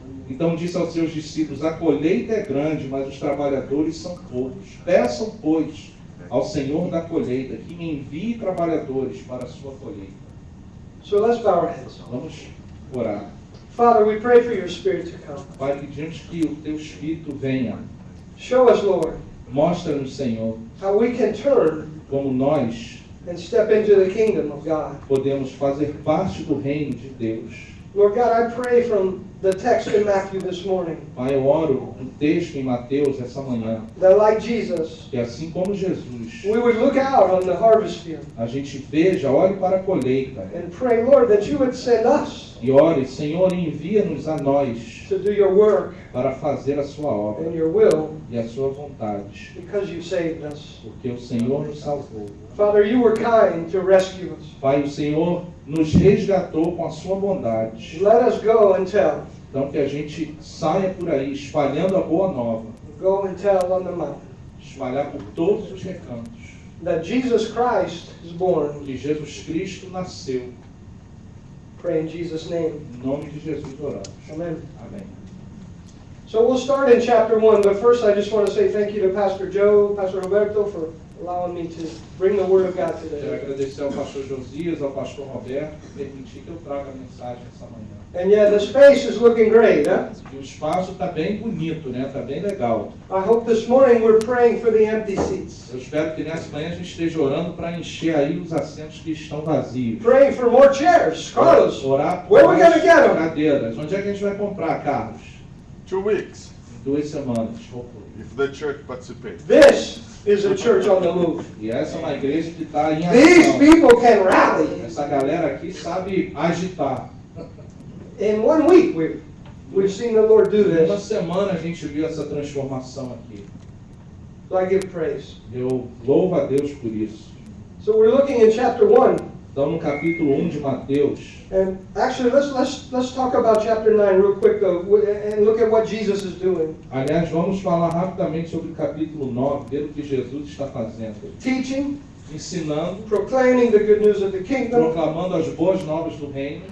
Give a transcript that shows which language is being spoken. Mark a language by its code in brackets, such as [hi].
[pt] Então disse aos seus discípulos: a colheita é grande, mas os trabalhadores são poucos. Peçam, pois, ao Senhor da colheita que envie trabalhadores para a sua colheita. [en] So let's bow our heads. [pt] Vamos orar. [en] Father, we pray for your Spirit to come. [pt] Pai, pedimos que o teu Espírito venha. [en] Show us, Lord, [pt] Mostra-nos, Senhor, [en] how we can turn [pt] como nós [en] and step into the kingdom of God. [pt] podemos fazer parte do reino de Deus. [en] Lord God, I pray from the text in Matthew this morning [pt] Pai, eu oro um texto em Mateus essa manhã, [en] that, like Jesus, [pt] que assim como Jesus, [en] we would look out on the harvest field [pt] a gente veja, olhe para a colheita [en] and pray, Lord, that you would send us [pt] e ore: Senhor, envia-nos a nós [en] to do your work [pt] para fazer a sua obra [en] and your will [pt] e a sua vontade, [en] because you saved us. [pt] porque o Senhor nos salvou. [en] Father, you were kind to rescue us. [pt] Pai, o Senhor nos resgatou com a sua bondade. [en] Let us go and tell. [pt] Então que a gente saia por aí espalhando a boa nova, [en] Go and tell on the mountain [pt] espalhar por todos os recantos [en] that Jesus Christ is born. [pt] que Jesus Cristo nasceu. [en] Pray in Jesus' name. [pt] Em nome de Jesus oramos. [en] Amen. [pt] Amém. [en] So we'll start in chapter 1, but first I just want to say thank you to Pastor Joe, Pastor Roberto for allowing me to bring the Word of God [pt] Quero [en] today. [pt] agradecer ao pastor Josias, ao pastor Roberto, por permitir que eu traga a mensagem essa manhã. [en] And yeah, the space is looking great, huh? [pt] E o espaço está bem bonito, né? Está bem legal. [en] I hope this morning we're praying for the empty seats. [pt] Eu espero que nessa manhã a gente esteja orando para encher aí os assentos que estão vazios. [en] Praying for more chairs. Carlos, [pt] Orar por [en] where are we [pt] mais [en] going to get them? [pt] cadeiras. Onde é que a gente vai comprar, Carlos? [en] 2 weeks, [pt] Em 2 semanas, [en] hopefully. if the church participates. This is a church on the move. [pt] E essa é uma igreja que está em [en] These [pt] ação. [en] people can rally. [pt] Essa galera aqui sabe agitar. [en] In 1 week, we've seen the Lord do [pt] Em uma [en] this. [pt] semana a gente viu essa transformação aqui. [en] So I give praise. [pt] Eu louvo a Deus por isso. [en] So we're looking in chapter 1. [pt] Então, no capítulo 1 de Mateus, [en] And actually, let's talk about chapter 9 real quick, though, and look at what Jesus is doing. [pt] aliás, vamos falar rapidamente sobre o capítulo 9, ver o que Jesus está fazendo. [en] Teaching, [pt] Ensinando, [en] proclaiming the good news of the kingdom, [pt] proclamando as boas novas do reino